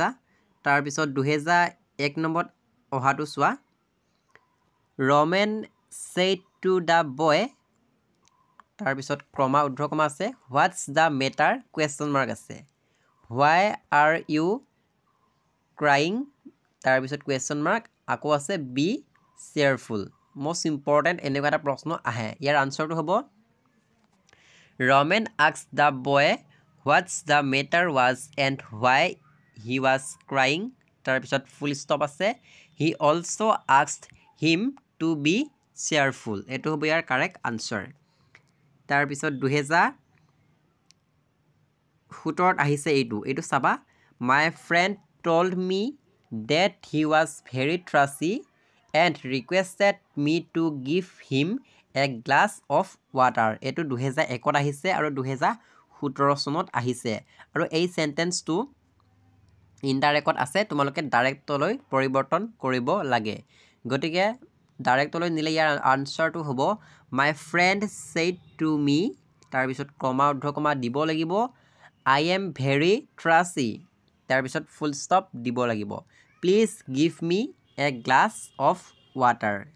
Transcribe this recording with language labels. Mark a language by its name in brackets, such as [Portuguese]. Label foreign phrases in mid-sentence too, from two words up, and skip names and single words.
[Assamese] তাৰপিছত 2001 নম্বৰত অহাটো চোৱা, [English] Ramen said to the boy, [Assamese] তাৰপিছত কমা ঊৰ্ধ্বকমা আছে, [English] what's the matter, question mark [Assamese] আছে, [English] why are you crying, [Assamese] তাৰপিছত [English] question mark [Assamese] আকৌ আছে, [English] be cheerful. most important [Assamese] এনেকুৱা এটা প্ৰশ্ন আহে। ইয়াৰ আনচাৰটো হ'ব, [English] Ramen asked the boy what's the matter was and why he was crying, [Assamese] তাৰপিছত [English] full stop [Assamese] আছে, [English] he also asked him to be cheerful. [Assamese] এইটো হ'ব ইয়াৰ [English] correct answer. [Assamese] তাৰপিছত 2017 আহিছে এইটো চাবা, [English] my friend told me that he was very thirsty and requested me to give him a glass of water. [Assamese] এইটো 2001 আহিছে আৰু 2017 চনত আহিছে, আৰু এই চেণ্টেন্সটো ইনডাইৰেক্টত আছে, তোমালোকে ডাইৰেক্টলৈ পৰিৱৰ্তন কৰিব লাগে। গতিকে ডাইৰেক্টলৈ নিলে ইয়াৰ আনচাৰটো হ'ব, [English] my friend said to me, [Assamese] তাৰপিছত কমা ঊৰ্ধ্বকমা দিব লাগিব, [English] I am very thirsty, [Assamese] তাৰপিছত [English] full stop [Assamese] দিব লাগিব, [English] please give me a glass of water.